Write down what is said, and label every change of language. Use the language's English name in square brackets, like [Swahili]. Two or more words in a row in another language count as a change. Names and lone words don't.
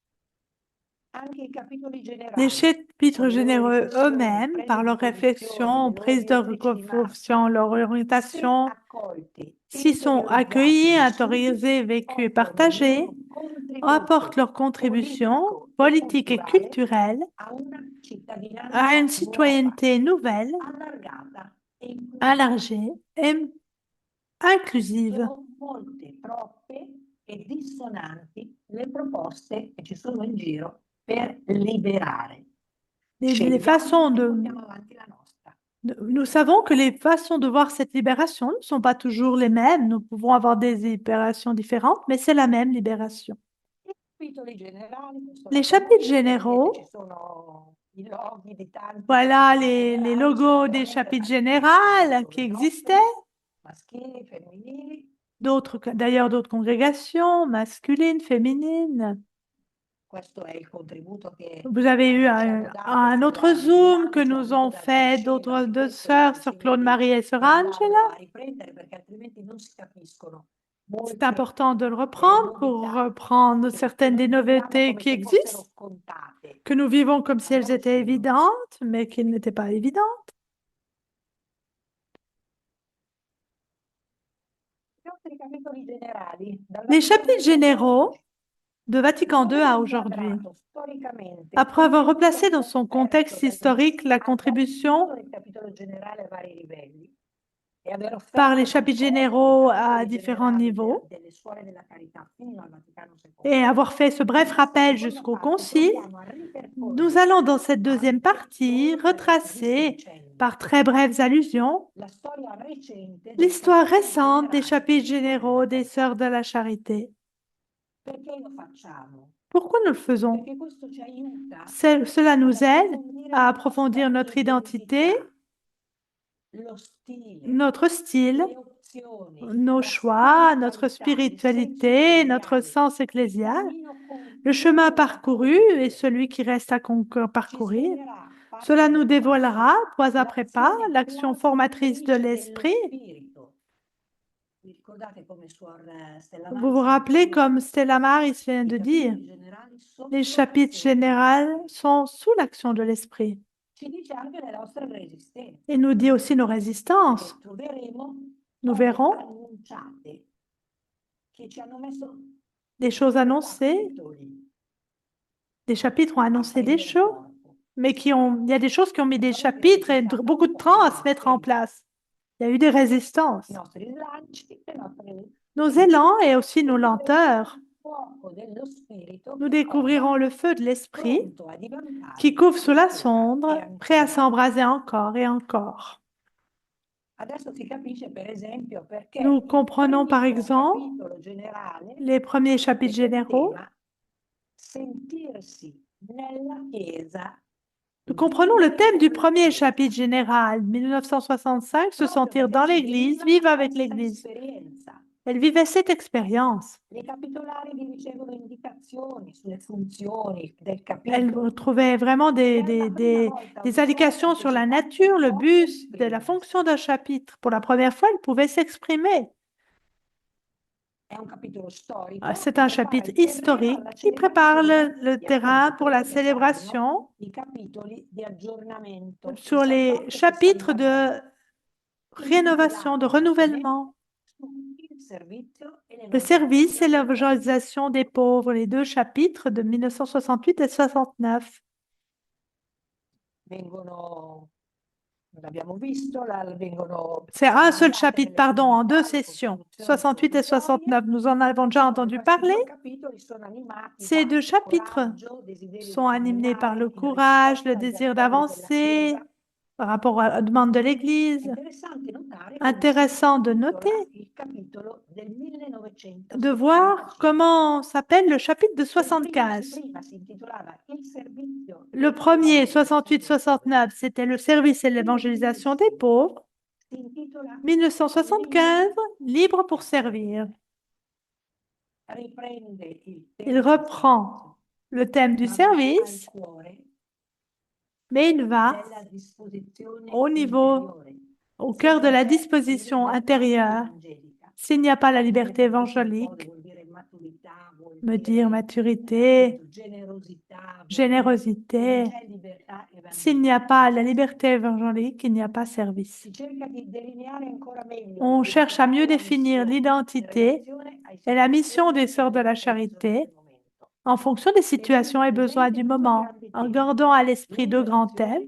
[French] Les chapitres généreux eux-mêmes, par leur réflexion, prise de réflexion, leur orientation, s'ils sont accueillis, autorisés, vécus et partagés, apportent leur contribution politique et culturelle à une citoyenneté nouvelle, élargie et inclusive. [Italian] e dissonanti le proposte che ci sono in giro per liberare. [French] Les façons [Italian] Scegliamo e [French] de... [Italian] portiamo avanti la nostra. [French] Nous savons que les façons de voir cette libération ne sont pas toujours les mêmes. Nous pouvons avoir des libérations différentes, mais c'est la même libération. [Italian] I capitoli generali, questo [French] Les [Italian] lo [French] chapitres [Italian] conoscete, vedete, [French] généraux, [Italian] ci sono i loghi di tanti [French] voilà [Italian] capitoli [French] les [Italian] generali, [French] logos des [Italian] sicuramente [French] chapitres [Italian] tanti [French] généraux qui [Italian] dove [French] existaient, [Italian] maschili, femminili. [French] d'ailleurs d'autres congrégations, masculines, féminines. [Italian] Questo è il contributo che [French] Vous avez eu [Italian] ci hanno dato [French] un autre [Italian] sulla [French] Zoom que [Italian] vigilanza, [French] nous [Italian] avuto [French] ont [Italian] dal [French] fait [Italian] Conosceva, [French] d'autres [Italian] di [French] deux [Italian] questo [French] sœurs sur Claude [Italian] semplicemente [French] Marie et Sœur [Italian] andarlo [French] Angela. [Italian] a riprendere perché altrimenti non si capiscono [French] C'est [Italian] molte [French] important de le [Italian] delle [French] reprendre pour [Italian] novità [French] reprendre [Italian] che [French] certaines des [Italian] noi viviamo [French] nouveautés [Italian] come [French] qui [Italian] se fossero [French] existent, [Italian] scontate. [French] que nous vivons comme si [Italian] Ma [French] elles [Italian] non lo [French] étaient [Italian] sono. [French] évidentes, mais qu'elles n'étaient pas évidentes. [Italian] Gli altri capitoli generali, dal [French] Les [Italian] Vaticano [French] chapitres [Italian] II a [French] généraux [Italian] oggi, [French] de Vatican [Italian] dopo [French] II [Italian] aver [French] à aujourd'hui, [Italian] inquadrato storicamente [French] après avoir [Italian] il [French] replacé dans son [Italian] contesto [French] contexte [Italian] del [French] historique la contribution [Italian] del capitolo generale a vari livelli e aver [French] par les [Italian] offerto [French] chapitres [Italian] confronti [French] généraux [Italian] dei [French] à [Italian] capitoli [French] différents [Italian] generali [French] niveaux [Italian] delle suore della carità fino al Vaticano II, [French] et avoir fait ce bref [Italian] nella [French] rappel [Italian] seconda [French] jusqu'au [Italian] parte [French] concile, [Italian] proviamo a [French] nous [Italian] ripercorrere [French] allons dans cette deuxième [Italian] anche [French] partie [Italian] solo per rapidissimi [French] retracer [Italian] cenni [French] par très brèves allusions [Italian] la storia recente del [French] l'histoire [Italian] capitolo [French] récente des [Italian] generale [French] chapitres [Italian] delle Suore [French] généraux [Italian] della [French] des [Italian] Carità. [French] Sœurs de la Charité. [Italian] Perché lo facciamo? [French] Pourquoi nous le faisons? [Italian] Perché questo ci aiuta [French] Cela [Italian] ad [French] nous aide [Italian] approfondire [French] à [Italian] la [French] approfondir [Italian] nostra [French] notre identité, [Italian] identità, lo stile, [French] notre style, [Italian] le opzioni, [French] nos [Italian] la [French] choix, notre [Italian] spiritualità, il senso [French] spiritualité, notre [Italian] ecclesiale, [French] sens [Italian] il [French] ecclésial, [Italian] cammino [French] le chemin [Italian] continuo da [French] parcouru et [Italian] compiere. [French] celui qui reste à [Italian] Ci [French] parcourir. [Italian] svelerà passo [French] Cela nous [Italian] dopo passo [French] dévoilera, pas après pas, [Italian] l'azione [French] l'action formatrice de [Italian] plasmatrice dello [French] l'esprit. [Italian] spirito. Vi ricordate come Suor Stella [French] Vous vous [Italian] Maris ha [French] rappelez, [Italian] detto [French] comme [Italian] prima? [French] Stella Maris vient [Italian] I [French] de dire, [Italian] capitoli generali sotto [French] les chapitres [Italian] l'azione dell'Esprit. [French] généraux sont sous l'action de l'esprit. [Italian] Ci dice anche le nostre resistenze, [French] Il nous dit aussi nos [Italian] perché [French] résistences. [Italian] troveremo [French] Nous [Italian] cose [French] verrons [Italian] annunciate che ci hanno messo [French] des choses annoncées, [Italian] capitoli [French] des chapitres ont [Italian] a [French] annoncé des [Italian] prendere [French] choses, [Italian] corpo. [French] mais il y a des choses qui ont mis des [Italian] Avete [French] chapitres et [Italian] resistito [French] beaucoup de [Italian] un po' [French] temps [Italian] le [French] à se mettre en [Italian] nostri [French] place. Il y a eu des résistances, [Italian] i nostri slanci, le nostre [French] nos élans et aussi nos lenteurs. [Italian] fuoco dello spirito [French] Nous [Italian] che [French] découvrirons [Italian] cova, [French] le feu de l'esprit [Italian] pronto a diventare [French] qui couvre sous la [Italian] ancora [French] cendre, [Italian] e [French] prêt à [Italian] ancora. [French] s'embraser encore et encore. [Italian] Adesso si capisce per esempio perché [French] Nous [Italian] il [French] comprenons par [Italian] primo [French] exemple [Italian] capitolo generale [French] les premiers chapitres [Italian] ebbe il [French] généraux. [Italian] tema sentirsi nella Chiesa. [French] Nous comprenons le thème du premier [Italian] Chiesa. [French] chapitre général, 1965, se [Italian] Proprio [French] sentir [Italian] perché [French] dans [Italian] si [French] l'Église, [Italian] veniva [French] vivre avec [Italian] questa [French] l'Église. [Italian] esperienza. [French] Elle vivait cette expérience. [Italian] Le capitolari vi ricevono indicazioni sulle funzioni del [French] Elle [Italian] capitolo. [French] trouvait vraiment [Italian] Per la prima volta [French] des [Italian] una [French] indications sur la [Italian] partecipante [French] nature, le [Italian] può [French] but de la [Italian] esprimersi. [French] fonction d'un chapitre. Pour la première fois, elle pouvait s'exprimer. [Italian] È un capitolo storico [French] C'est [Italian] che [French] un [Italian] prepara [French] chapitre [Italian] il terreno [French] historique [Italian] alla [French] qui prépare [Italian] celebrazione [French] le [Italian] di [French] terrain [Italian] appunto [French] pour la [Italian] quello che saranno [French] célébration [Italian] i capitoli di aggiornamento, [French] sur les [Italian] 68 e [French] chapitres [Italian] 69, [French] de rénovation, de [Italian] intitolati [French] renouvellement, [Italian] il servizio e [French] le service et [Italian] l'evangelizzazione. [French] l'évangélisation des pauvres, les deux chapitres de 1968 et 69. [Italian] Vengono, l'abbiamo visto, vengono [French] C'est un seul [Italian] mandate [French] chapitre, [Italian] nelle [French] pardon, en deux [Italian] comunità le [French] sessions, [Italian] costruzioni [French] 68 et [Italian] provvisorie. [French] 69. Nous en avons déjà entendu [Italian] Questi [French] parler. [Italian] due capitoli sono animati [French] Ces [Italian] da [French] deux chapitres [Italian] coraggio, desiderio [French] sont [Italian] di [French] animés par le [Italian] camminare in [French] courage, le [Italian] risposta agli [French] désir [Italian] appelli della [French] d'avancer [Italian] Chiesa. [French] par rapport à la demande de l'Église. [Italian] Interessante notare come [French] Intéressant [Italian] si [French] de [Italian] intitola [French] noter, [Italian] il capitolo del [French] de voir [Italian] 1975. [French] comment s'appelle le chapitre de [Italian] Se il [French] 75. [Italian] prima si intitolava Il servizio [French] Le premier, [Italian] dell'evangelizzazione dei [French] 68-69, c'était le service et l'évangélisation des pauvres. [Italian] si intitola [French] 1975, libre pour servir. [Italian] riprende il [French] Il [Italian] tema del [French] reprend le thème du [Italian] servizio, ma va [French] service, [Italian] al cuore [French] mais il va [Italian] della disposizione [French] au niveau, [Italian] interiore. [French] au [Italian] Se [French] cœur de [Italian] non [French] la [Italian] c'è [French] disposition [Italian] libertà [French] intérieure. [Italian] evangelica, [French] S'il n'y a pas la [Italian] vuol dire [French] liberté [Italian] participare, [French] évangélique, [Italian] vuol dire maturità, vuol [French] me [Italian] dire [French] dire maturité, [Italian] appunto generosità, vuol dire se [French] générosité. [Italian] non c'è libertà [French] S'il n'y [Italian] evangelica. [French] a pas la liberté évangélique, il n'y a pas service. [Italian] Si cerca di delineare ancora meglio [French] On cherche à mieux [Italian] l'identità e la [French] définir [Italian] missione in [French] l'identité [Italian] relazione ai [French] et la mission des [Italian] situazioni e [French] sœurs de [Italian] alle [French] la [Italian] esigenze [French] charité [Italian] del momento. [French] en fonction des situations et besoins du moment, en gardant à l'esprit deux grands thèmes,